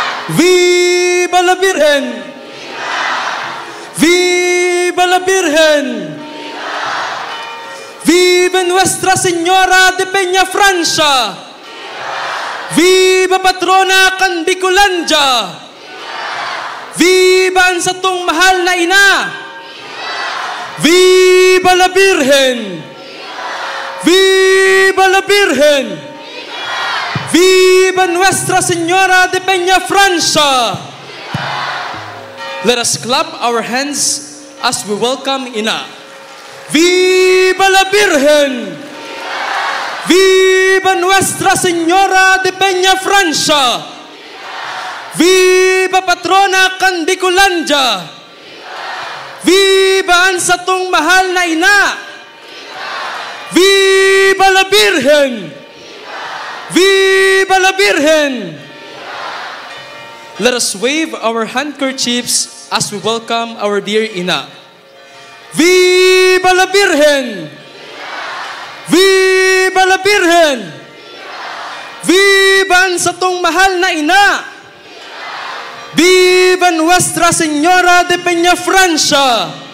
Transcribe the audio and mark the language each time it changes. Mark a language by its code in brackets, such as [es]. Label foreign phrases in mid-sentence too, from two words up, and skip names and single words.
[es] Viva la Virgen! Viva la Virgen! Viva Nuestra Señora de Peñafrancia! Viva Patrona Candiculandia! [bik] Viva ang satong mahal na ina! [es] Viva la Virgen! Viva la Virgen! Viva Nuestra Señora de Peñafrancia! [en] Let us clap our hands as we welcome Ina. [es] Viva la Virgen! Viva Nuestra Señora de Peñafrancia! Viva Patrona Candiculandia! [bik] Viva ang satong mahal na ina! [es] Viva la Virgen! Viva la Virgen! [en] Let us wave our handkerchiefs as we welcome our dear Ina. [es] Viva la Virgen! Viva la Virgen! [bik] Viva ang satong mahal na ina! [es] Viva Nuestra Señora de Peñafrancia!